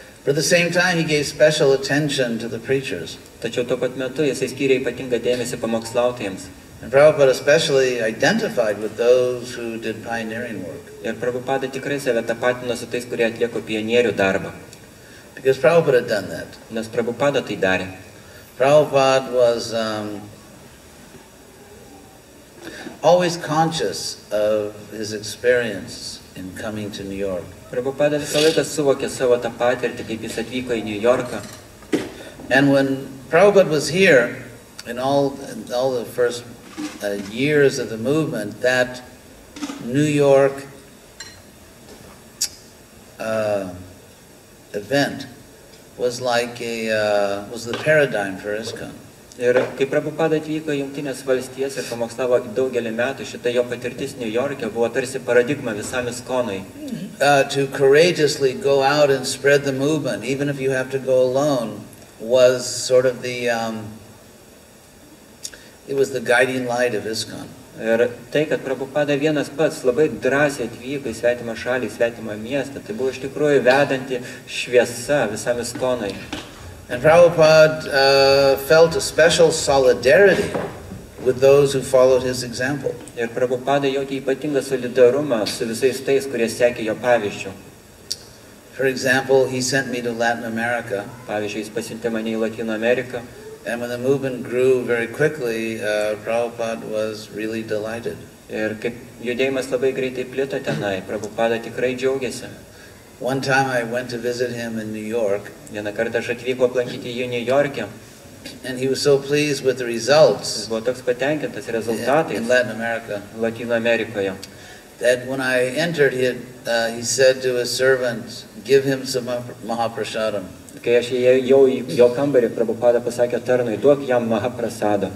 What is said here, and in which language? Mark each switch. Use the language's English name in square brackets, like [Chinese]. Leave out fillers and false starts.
[English] But at the same time, he gave special attention to the preachers. [Lithuanian] Tačiau tuo pat metu jisai skyrė ypatingą dėmesį pamokslautojams. [English] And Prabhupada especially identified with those who did pioneering work. [Lithuanian] Ir Prabhupada tikrai save tapatino su tais, kurie atlieko pionierių darbą. [English] Because Prabhupada had done that. [Lithuanian] Nes Prabhupada tai darė. [English] Prabhupada was always conscious of his experience in coming to New York. [Lithuanian] Prabhupada visą laiką suvokė savo tą patirtį, kaip jis atvyko į New Yorką. [English] And when Prabhupada was here, in all the first years of the movement, that New York event was like was the paradigm for ISKCON. [Lithuanian] Ir kai Prabhupada atvyko į Jungtinės valstijas ir pamokslavo daugelį metų, šita jo patirtis New York'e buvo tarsi paradigma visam ISKCON'ui. [English] To courageously go out and spread the movement, even if you have to go alone, was sort of the It was the guiding light of ISKCON. [Lithuanian] Ir tai, kad Prabhupada vienas pats labai drąsiai atvyko į svetimą šalį, į svetimą miestą, tai buvo iš tikrųjų vedanti šviesa visam ISKCONui. [English] And Prabhupada felt a special solidarity with those who followed his example. [Lithuanian] Ir Prabhupada jautė ypatingą solidarumą su visais tais, kurie sekė jo pavyzdžiu. [English] For example, he sent me to Latin America. [Lithuanian] Pavyzdžiui, jis pasiuntė mane į Latino Ameriką. [English] And when the movement grew very quickly, Prabhupada was really delighted. [Lithuanian] Ir kaip judėjimas labai greitai plito tenai, Prabhupada tikrai džiaugiasi. [English] One time I went to visit him in New York. [Lithuanian] Vieną kartą aš atvykau aplankyti jį New York'e. [English] And he was so pleased with the results [Lithuanian] Jis buvo toks patenkintas rezultatais [English] in Latin America [Lithuanian] Latino Amerikoje. [English] that when I entered, he said to his servant, "Give him some Mahaprasadam." [Lithuanian] Kai aš įėjau į jo kambarį, Prabhupada pasakė tarnui, duok jam Mahaprasadą.